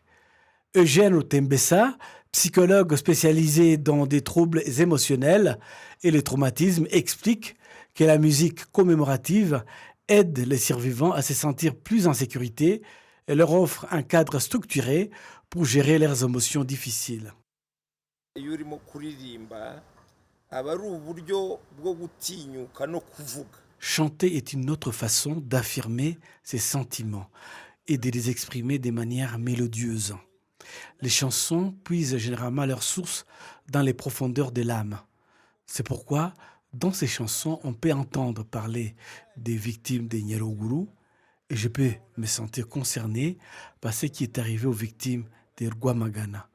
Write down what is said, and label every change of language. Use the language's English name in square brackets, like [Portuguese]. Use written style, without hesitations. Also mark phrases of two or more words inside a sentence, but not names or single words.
[French] Eugène Otembessa, psychologue spécialisé dans des troubles émotionnels et les traumatismes, explique que la musique commémorative aide les survivants à se sentir plus en sécurité et leur offre un cadre structuré pour gérer leurs émotions difficiles. [Kinyarwanda] iyo urimo kuririmba aba ari uburyo bwo gutinyuka no kuvuga. [French] Chanter est une autre façon d'affirmer ses sentiments et de les exprimer de manière mélodieuse. Les chansons puisent généralement leur source dans les profondeurs de l'âme. C'est pourquoi, dans ces chansons, on peut entendre parler des victimes de Nyaruguru, et je peux me sentir concerné par ce qui est arrivé aux victimes de Rwamagana.